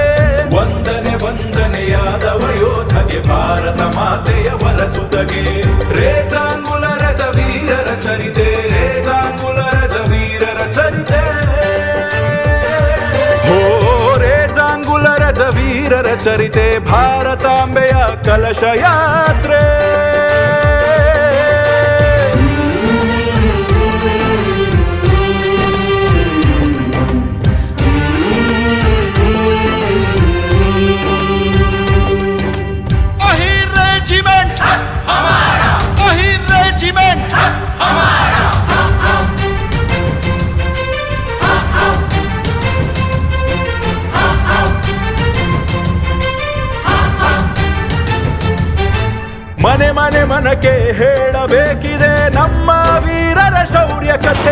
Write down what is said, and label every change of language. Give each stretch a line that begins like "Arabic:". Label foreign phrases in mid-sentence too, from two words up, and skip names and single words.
Kannada: ವಂದನೆ ವಂದನೆ ಯಾದವ ಯೋಧಗೆ, ಭಾರತ ಮಾತೆಯ ವರಸುತಗೆ. ರೇಜಾಂಗುಲ ರಜ ವೀರರ ಚರಿತೆ, ರೇಜಾಂಗುಲ ರಜ ವೀರರ ಚರಿತೆ. ರಜ ವೀರರ ಚರಿತೆ, ಭಾರತಾಂಬೆಯ ಕಲಶ ಯಾತ್ರೆ.
Hindi: अहिर रेजिमेंट हमारा, अहिर रेजिमेंट हमारा.
Kannada: ಮನೆ ಮನೆ ಮನಕ್ಕೆ ಹೇಳಬೇಕಿದೆ ನಮ್ಮ ವೀರರ ಶೌರ್ಯ ಕಥೆ.